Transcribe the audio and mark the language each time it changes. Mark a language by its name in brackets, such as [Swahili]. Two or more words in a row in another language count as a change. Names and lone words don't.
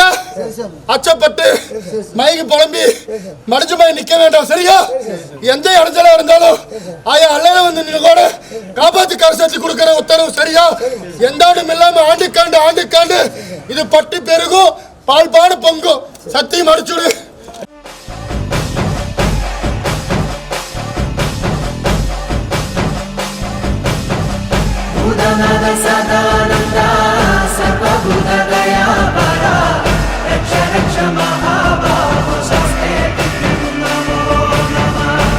[Tamil] அச்சப்பட்டு மயங்கி புலம்பி மடிஞ்சு போய் நிக்க வேண்டாம். சரியா? எந்த இடத்துல இருந்தாலும் ஆயா அல்லையில வந்து நின்று கூட காப்பாத்தி கரைச்சி கொடுக்கிற உத்தரவு. சரியா? எந்த ஆண்டும் இல்லாம ஆண்டுக்காண்டு இது பட்டு பெருகும், பால் பாடு பொங்கும். சத்தியம் அடிச்சுடு. [Sanskrit] भूतनाथ सदानन्दा सर्वभूतदया परा रक्ष रक्ष महाबाहो शस्ते नमो नमः।